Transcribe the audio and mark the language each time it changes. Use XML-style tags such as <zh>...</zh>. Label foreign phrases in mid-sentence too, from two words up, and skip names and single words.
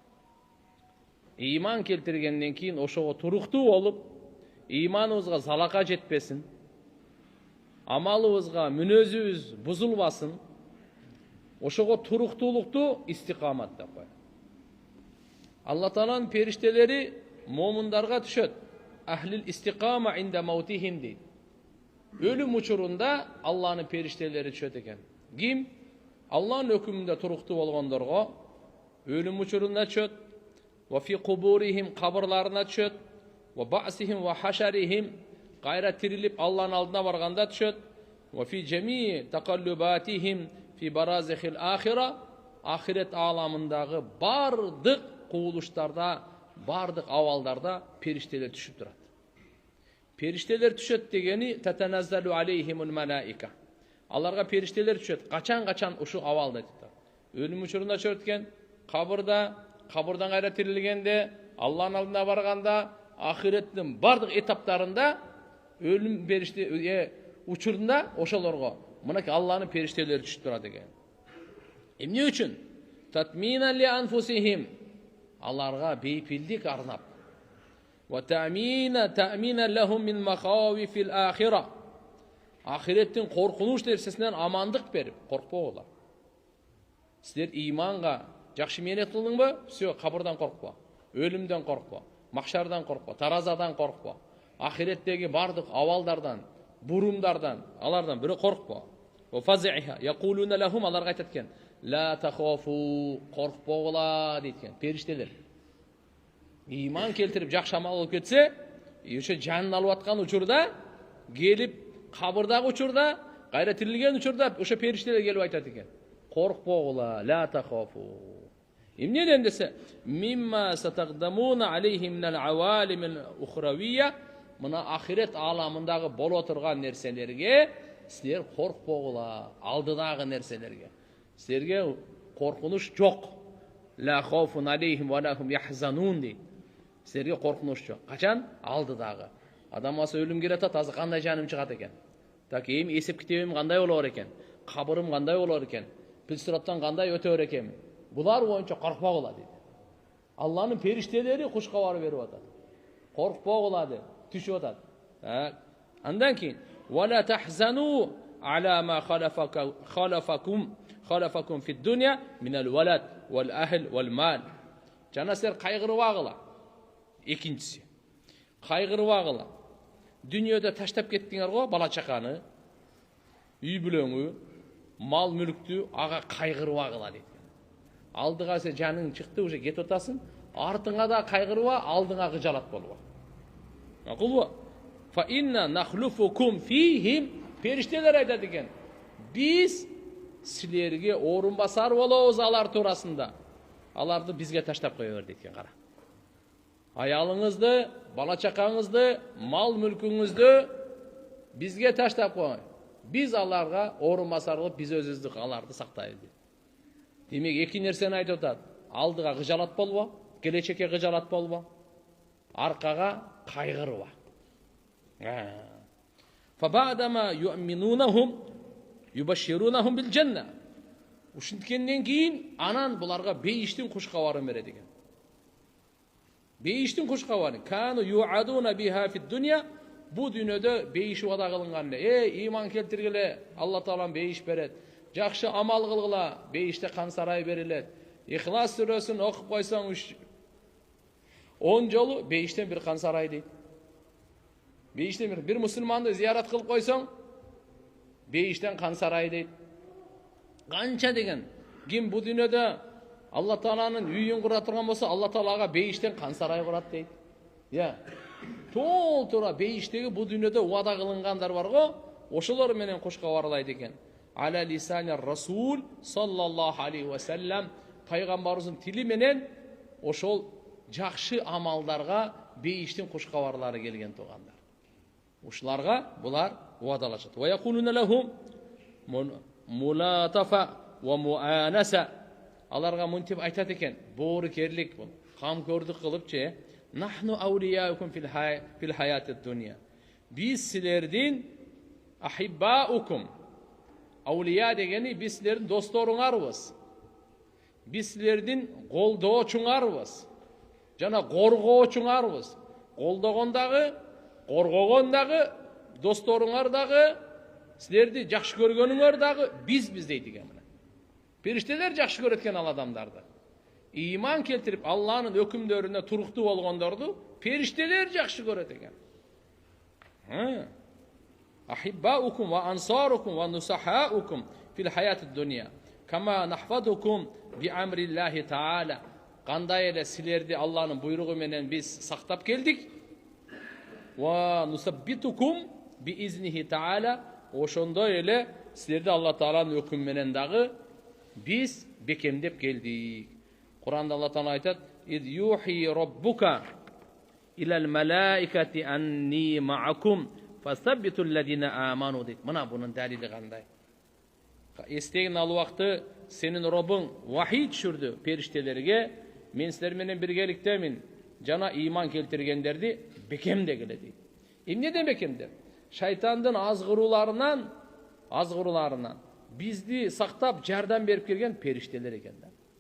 <ky>Иман келтиргенден кийин ошого туруктуу болуп, иманыбызга залака жетпесин, амалыбызга мүнөзүбүз бузулбасын, ошого туруктуулукту истиқамат деп коет. Алла Тааланын периштелери момундарга түшөт.</ky> <ar>أهل الاستقامة عند موتهم дейт.</ar> <ky>Өлүм учурунда Алланын периштелери түшөт экен. Ким? Алланын өкүмүндө туруктуу болгондорго өлүм учурунда түшөт.</ky> <ar>وفي قبورهم,</ar> <ky>кабырларына түшөт.</ky> <ar>وبعثهم وحشرهم,</ar> <ky>кайра тирилип Алланын алдына барганда түшөт.</ky> <ar>وفي جميع تقلباتهم في برازخ الآخرة,</ar> <ky>ахирет аламындагы бардык куулуштарда, бардык абалдарда периштелер түшүп турат. Периштелер түшөт дегени</ky> <ar>تتنزل عليهم الملائكة.</ar> <ky>Аларга периштелер түшөт. Качан ушу абалда айтып. Өлүм учурунда түшөт экен, кабырдан кайра тирилгенде, Алланын алдына барганда, ахиреттин бардык этаптарында өлүм периште учурунда ошолорго мынакей Алланын периштелери түшүп турат экен. Эмне үчүн?</ky> <ar>طمأنينة لأنفسهم.</ar> <ky>Аларга бейпилдик арнап.</ky> <ar>وتأمينا لهم من مخاوف الآخرة.</ar> <ky>Ахиреттин коркунуч нерсесинен амандык берип, коркпогула. Силер иманга жакшы менет кылдыңбы? Всё, кабырдан коркпо, өлүмдөн коркпо, махшардан коркпо, таразадан коркпо. Ахиреттеги бардык абалдардан, бурумдардан, алардан бири коркпо.</ky> <ar>وفيها يقولون لهم,</ar> <ky>аларга айтат экен:</ky> <ar>"لا تخافوا",</ar> <ky>коркпогула дейт экен периштелер. Иман келтирип жакшы амал болуп кетсе, ошо жанын алып аткан учурда, келип кабырдагы учурда, кайра тирилген учурда ошо периштелер келип айтат экен: "Коркпогула,</ky> <ar>لا تخافوا".</ar> <ky>Эмнеден десе,</ky> <ar>"مما ستقدمون عليه من العوالم الأخروية",</ar> <ky>мына ахирет аламындагы боло турган нерселерге силер коркпогула, алдыдагы нерселерге. Силерге коркунуч жок.</ky> <ar>لا خوف عليهم ولهم يحزنون дейт.</ar> <ky>Силерге коркунуч жок. Качан? Алдыдагы. Адам аса өлүм келатат, азыр кандай жаным чыгат экен? Так эми эсеп китебим кандай болор экен? Кабырым кандай болор экен? Пилсираттан кандай өтөр экен? Булар боюнча коркпогула дейт. Алланын периштелери куш кабар берип атат. Коркпогула деп түшүп атат. Андан кийин</ky> <ar>ولا تحزنوا على ما خلفكم في الدنيا من الولد والأهل والمال.</ar> <ky>Жана силер кайгырбагыла. Экинчиси. Кайгырбагыла. Дүйнөдө таштап кеттиңер го бала чаканы, үй бүлөңү, мал мүлктү, ага кайгырбагыла дейт. Алдыга сен жаның чыкты, уже кетип атасың, артыңа да кайгырба, алдыңа кыжалат болбо. Макулбу?</ky> <ar>فإنا نخلفكم فيهم,</ar> <ky>периштелер айтат экен. Биз силерге орун басар болобуз алар туурасында. Аларды бизге таштап кое бер дейт экен, кара. Аялыңызды, бала чакаңызды, мал мүлкүңүздү бизге таштап кой. Биз аларга орун басар болуп, биз өзүбүздү аларды сактайлы дейт. Демек эки нерсени айтып атат. Алдыга кыжалат болбо, келечекке кыжалат болбо, аркага кайгырба.</ky> <ar>فبعدما يؤمنونهم يبشرونهم بالجنة.</ar> <ky>Ушинткенден кийин анан буларга бейиштин куш кабарын берет экен. Бейиштин куш кабары.</ky> <ar>كانوا يوعدون بها في الدنيا.</ar> <ky>Бу дүйнөдө бейиш вада кылынган. Иман келтиргиле, Алла Таалам бейиш берет. Жакшы амал кылгыла, бейиште кан сарай берилет. Ихлас сүрөсүн окуп койсоң 10 жолу бейиштен бир кан сарай дейт. Бейиштен бир мусулманды зиярат кылып койсоң, бейиштен кан сарай дейт. Канча деген ким бу дүйнөдө Алла Тааланын үйүн кура турган болсо, Алла Таалага бейиштен кан сарай курат дейт. Толтура бейиштеги бу дүйнөдө убада кылынгандар бар го, ошолор менен кошко барлайт экен.</ky> <ar>على لسان رسول صلى الله عليه وسلم,</ar> <ky>пайгамбарыбыздын тили менен ошол жакшы амалдарга бейиштин кошкабарлары келген тугандар. Ушуларга булар убадалашат.</ky> <ar>ويقولون لهم ملاطفة ومؤانسة.</ar> <ky>Аларга мынтип айтат экен, боорукерлик, камкөрдүк кылыпчы,</ky> <ar>نحن أولياؤكم في الحياة الدنيا.</ar> <ky>Биз силердин ахиббаукум. Аулия дегени биз силердин досторуңарбыз. Биз силердин колдоочуңарбыз. Жана коргоочуңарбыз. Колдогон дагы, коргогон дагы, досторуңар дагы, силерди жакшы көргөнүңөр дагы биз дейт экен. Периштелер жакшы көрөт экен ал адамдарды. Иман келтирип Алланын өкүмдөрүнө туруктуу болгондорду периштелер жакшы көрөт экен.</ky> <ar>أحباؤكم وأنصاركم ونصحاؤكم في الحياة الدنيا. كما نحفظكم بأمر الله تعالى.</ar> <ky>Кандай эле силерди Алланын буйругу менен биз сактап келдик.</ky> <ar>ونثبتكم بإذنه تعالى.</ar> <ky>Ошондой эле силерди Алла Тааланын өкүмү менен дагы биз бекемдеп келдик. Куранда Алла Таала айтат:</ky> <ar>"إذ يوحي ربك إلى الملائكة أني معكم فثبتوا الذين آمنوا" дейт.</ar> <ky>Мына бунун далили кандай? Эстегин ал убакты сенин Робуң вахий түшүрдү периштелерге, мен силер менен биргеликтемин, жана иман келтиргендерди бекемдегиле дейт. Эмнеден бекемдеп? Шайтандын азгырууларынан бизди сактап жардам берип келген периштелер экен да.</ky>